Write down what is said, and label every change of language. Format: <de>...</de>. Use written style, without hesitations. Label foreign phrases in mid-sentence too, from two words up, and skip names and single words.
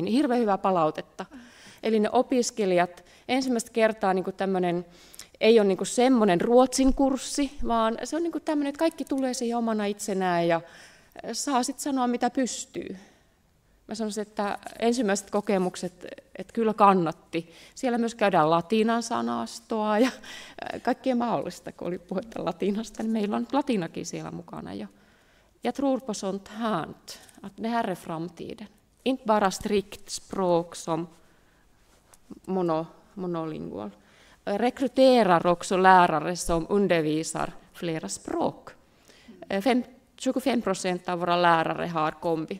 <fi>Niin hirveän hyvää palautetta. Eli ne opiskelijat, ensimmäistä kertaa niin kuin tämmöinen, ei ole niin kuin semmoinen Ruotsin kurssi, vaan se on niin kuin tämmöinen, että kaikki tulee siihen omana itsenään ja saa sitten sanoa, mitä pystyy. Mä sanoisin, että ensimmäiset kokemukset, että kyllä kannatti. Siellä myös käydään latinan sanastoa ja kaikkea mahdollista, kun oli puhetta latinasta, niin meillä on latinakin siellä mukana jo.</fi> <sv>Jag tror på sånt här, att det här är framtiden. Inte bara strikt språk som monolingual. Rekryterar också lärare som undervisar flera språk. 25% av våra lärare har kombi.</sv>